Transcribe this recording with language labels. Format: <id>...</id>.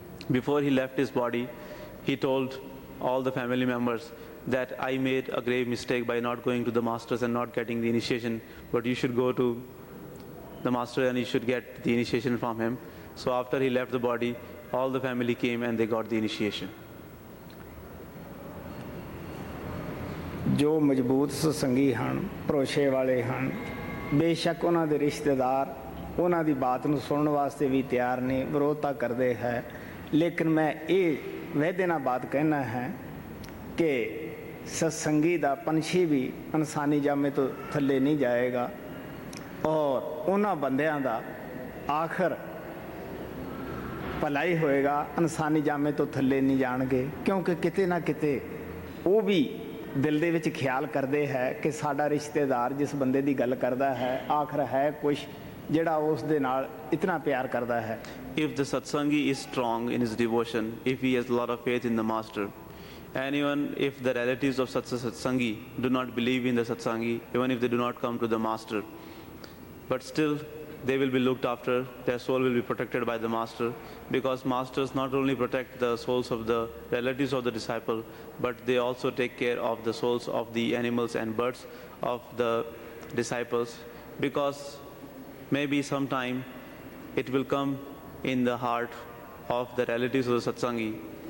<en>Before he left his body, he told all the family members that I made a grave mistake by not going to the masters and not getting the initiation, but you should go to the master and you should get the initiation from him. So after he left the body, all the family came and they got the initiation.</en> <pa>ਜੋ ਮਜ਼ਬੂਤ ਸਤਸੰਗੀ ਹਨ, ਭਰੋਸੇ ਵਾਲੇ ਹਨ, ਬੇਸ਼ੱਕ ਉਹਨਾਂ ਦੇ ਰਿਸ਼ਤੇਦਾਰ ਉਹਨਾਂ ਦੀ ਬਾਤ ਨੂੰ ਸੁਣਨ ਵਾਸਤੇ ਵੀ ਤਿਆਰ ਨੇ, ਵਿਰੋਧਤਾ ਕਰਦੇ ਹੈ, ਲੇਕਿਨ ਮੈਂ ਇਹ ਵਾਅਦੇ ਨਾਲ ਬਾਤ ਕਹਿਣਾ ਹੈ ਕਿ ਸਤਸੰਗੀ ਦਾ ਪੰਛੀ ਵੀ ਇਨਸਾਨੀ ਜਾਮੇ ਤੋਂ ਥੱਲੇ ਨਹੀਂ ਜਾਏਗਾ, ਔਰ ਉਹਨਾਂ ਬੰਦਿਆਂ ਦਾ ਆਖਰ ਭਲਾਈ ਹੋਏਗਾ, ਇਨਸਾਨੀ ਜਾਮੇ ਤੋਂ ਥੱਲੇ ਨਹੀਂ ਜਾਣਗੇ, ਕਿਉਂਕਿ ਕਿਤੇ ਨਾ ਕਿਤੇ ਉਹ ਵੀ ਦਿਲ ਦੇ ਵਿੱਚ ਖਿਆਲ ਕਰਦੇ ਹੈ ਕਿ ਸਾਡਾ ਰਿਸ਼ਤੇਦਾਰ ਜਿਸ ਬੰਦੇ ਦੀ ਗੱਲ ਕਰਦਾ ਹੈ ਆਖਰ ਹੈ ਕੁਛ ਜਿਹੜਾ ਉਸ ਦੇ ਨਾਲ ਇਤਨਾ ਪਿਆਰ ਕਰਦਾ ਹੈ.</pa> <en>If the satsangi is strong in his devotion, if he has a lot of faith in the master, and even if the relatives of such a satsangi do not believe in the satsangi, even if they do not come to the master, but still they will be looked after, their soul will be protected by the master, because masters not only protect the souls of the relatives of the disciple, but they also take care of the souls of the animals and birds of the disciples, because maybe sometime it will come in the heart of the relatives of the satsangi.</en>